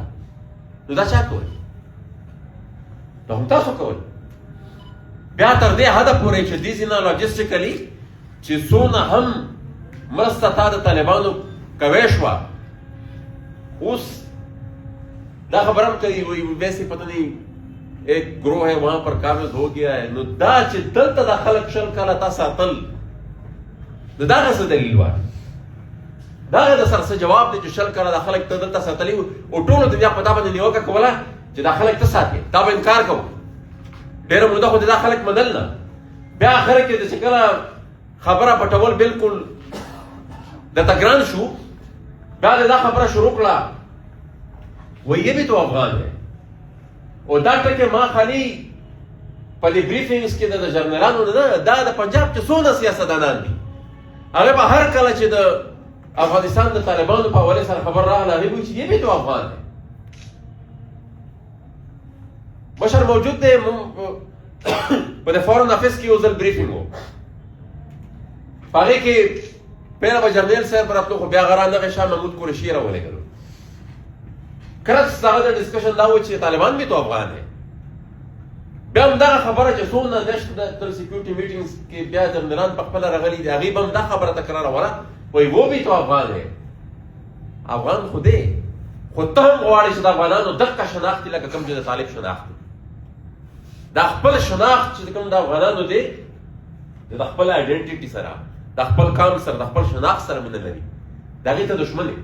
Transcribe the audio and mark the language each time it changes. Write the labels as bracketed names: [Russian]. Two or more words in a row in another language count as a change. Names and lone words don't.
[Pashto] نو دا چا کول؟ دا هم تاسو کول. بیا تر دې حده پورې چې دې نه لاجسټیکلی چې څونه هم مرسته تا د طالبانو کوي شوه، اوس دا خبر هم کوي وایي [Urdu] ویسے پتہ نہیں ایک گروہ ہے وہاں پر قابض ہو گیا ہے. [Pashto] نو دا چې دلته دا خلک شل کاله تا ساتل، نو دا څه دلیل وایي؟ دا د سر څه جواب دی چې شل کاله دا خلک ته دلته ساتلي او ټولو ته بیا په تا باندې نیوکه کوله چې دا خلک ته ساتي، تا به انکار کوو. ډېره موده خو دا خلک منل نه. بیا آخر کې چې کله خبره پټول بالکل درته ګران شو، بیا دا خبره شروع کړه وایي [Urdu] یہ بھی تو افغان ہے. [Pashto] او دا ټکي ما خالي په دې بریفینګز کې د جرنالانو نه، دا د پنجاب چې څونه سیاستدانان دي هغه به هر کله چې د افغانستان د طالبانو په حواله سره خبر راغله هغه وایي چې [Urdu] یہ بھی تو افغان ہے. [Pashto] بشر موجود دی په د [English] foreign office [Pashto] کې یو ځل بریفینګ و، په هغې کې پهله به جرنیل صاحب راتلو، خو بیا هغه رانغی شاه محمود قریشي راولېږلو. کرت هغه د ډسکشن دا و چې [Urdu] طالبان بھی تو افغان ہے. [Pashto] بیا هم دغه خبره چې څونه [English] national security meetings [Pashto] کې بیا جنرالان په خپله راغلي دي، هغې به هم دا خبره تکراروله وایي [Urdu] وہ بھی تو افغان ہے. [Pashto] افغان خو دی، خو ته هم غواړې چې د افغانانو دقه شناخت دي لکه کوم چې د طالب شناخت دی. دا خپل شناخت چې کوم د افغانانو دی د خپل آیډنټیټي سره، د خپل قام سره، د خپل شناخت سره مینه لري، د هغې ته دښمن دی.